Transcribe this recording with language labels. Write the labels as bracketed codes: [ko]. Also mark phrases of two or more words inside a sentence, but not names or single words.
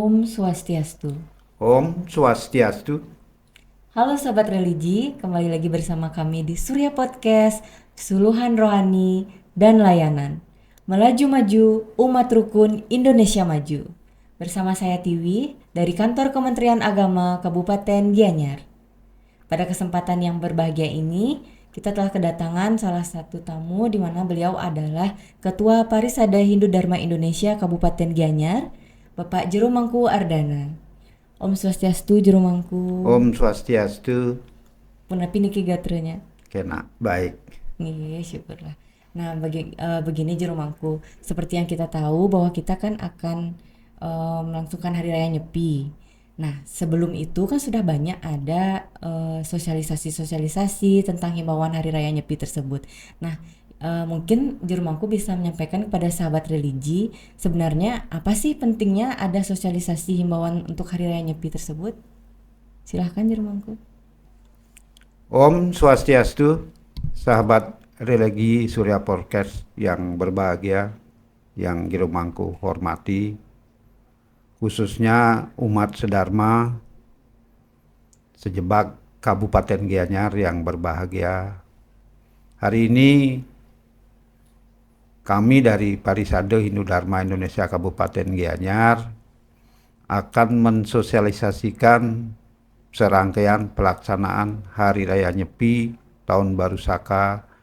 [ban] Swastiastu. Om Swastiastu. [id] Halo Sobat Religi, kembali lagi bersama kami di Surya Podcast, Suluhan Rohani dan Layanan. Melaju maju, umat rukun Indonesia maju. Bersama saya Tiwi dari Kantor Kementerian Agama Kabupaten Gianyar. Pada kesempatan yang berbahagia ini, kita telah kedatangan salah satu tamu di mana beliau adalah Ketua Parisada Hindu Dharma Indonesia Kabupaten Gianyar, Bapak Jero Mangku Ardana. [ban] Om Swastiastu Jero Mangku. Om Swastiastu. Punapi niki gatrenya. [id] Kena baik. Iya, syukurlah. Nah, begini Jero Mangku. Seperti yang kita tahu bahwa kita kan akan melangsungkan Hari Raya Nyepi. Nah, sebelum itu kan sudah banyak ada sosialisasi-sosialisasi tentang himbauan Hari Raya Nyepi tersebut. Nah, mungkin Jero Mangku bisa menyampaikan kepada sahabat religi sebenarnya apa sih pentingnya ada sosialisasi himbauan untuk Hari Raya Nyepi tersebut? Silahkan Jero Mangku. [ban] Om Swastiastu, [id] sahabat religi Surya Podcast yang berbahagia, yang Giromangku hormati, khususnya umat sedharma sejebak Kabupaten Gianyar yang berbahagia. Hari ini kami dari Parisade Hindu Dharma Indonesia Kabupaten Gianyar akan mensosialisasikan serangkaian pelaksanaan Hari Raya Nyepi Tahun Baru Saka